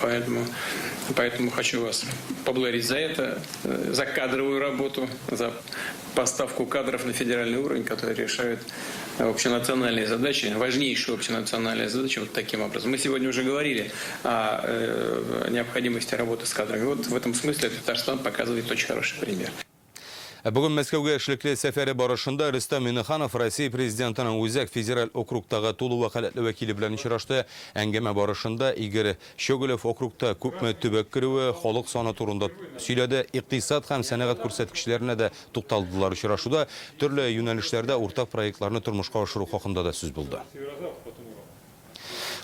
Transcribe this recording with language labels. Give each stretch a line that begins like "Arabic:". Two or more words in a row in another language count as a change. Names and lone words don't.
Russian: Поэтому хочу вас поблагодарить за это, за кадровую работу, за поставку кадров на федеральный уровень, которые решают общенациональные задачи, важнейшие общенациональные задачи вот таким образом. Мы сегодня уже говорили о необходимости работы с кадрами. Вот в этом смысле Татарстан показывает очень хороший пример.
Tatar: Бүген Мәскәүгә эшлекле сәфәре барышында Рөстәм Миңнеханов Россия президентының Үзәк федераль округтагы тулы вәкаләтле вәкиле белән очрашты. Әңгәмә барышында Игорь Щеголев округта күпме төбәк керүе, халык саны турында сөйләде. Икътисад һәм сәнәгать күрсәткечләренә дә тукталдылар. Очрашуда төрле юнәлешләрдә уртак проектларны тормышка ашыру хакында да сүз булды.